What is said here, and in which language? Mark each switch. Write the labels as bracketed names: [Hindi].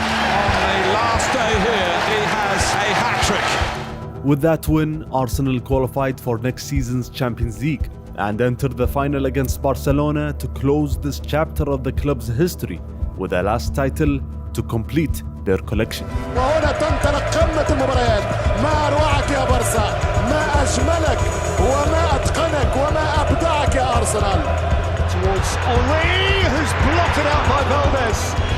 [English] On the last day here, he has a hat-trick. With that win, Arsenal qualified for next season's Champions League and entered the final against Barcelona to close this chapter of the club's history with a last title to complete their collection. [Arabic] وهنا تنطلق قمة المباريات. ما أروعك يا بارسا، ما أجملك وما أتقنك وما أبدعك يا أرسنال. [English] Towards Henry, who's blotted out by Valdez.